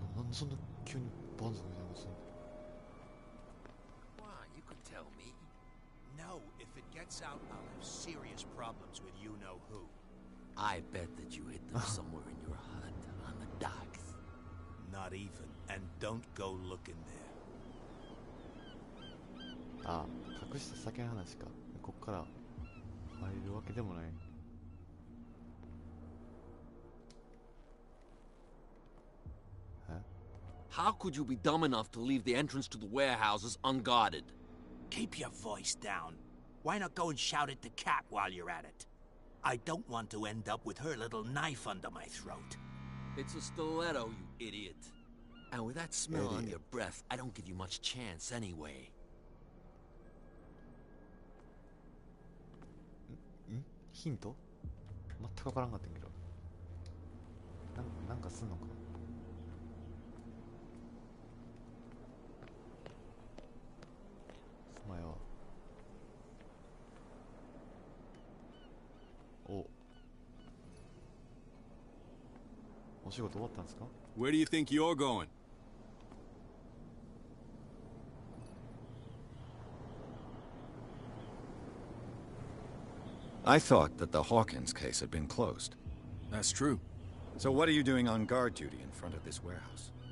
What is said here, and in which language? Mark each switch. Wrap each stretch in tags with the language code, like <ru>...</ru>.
<ja>なんでそんな急にバンズみたいなことするの</ja> <en>Why, you could tell me. No, if it gets out, I'll have serious problems with you-know-who. I bet that you hid them somewhere in your hut on the docks. Not even, and don't go looking there.</en> <ja>ああ、隠した酒の話か。こっから入るわけでもない。</ja> <en>How could you be dumb enough to leave the entrance to the warehouses unguarded? Keep your voice down. Why not go and shout at the cat while you're at it? I don't want to end up with her little knife under my throat. It's a stiletto, you idiot. And with that smell on your breath, I don't give you much chance anyway.</en> <ja>ヒント全く分からんかったんけど。なんかすんのかすまや。お仕事終わったんですか</ja> <en>Where do you think you're going? I thought that the Hawkins case had been closed. That's true. So what are you doing on guard duty in front of this warehouse?</en>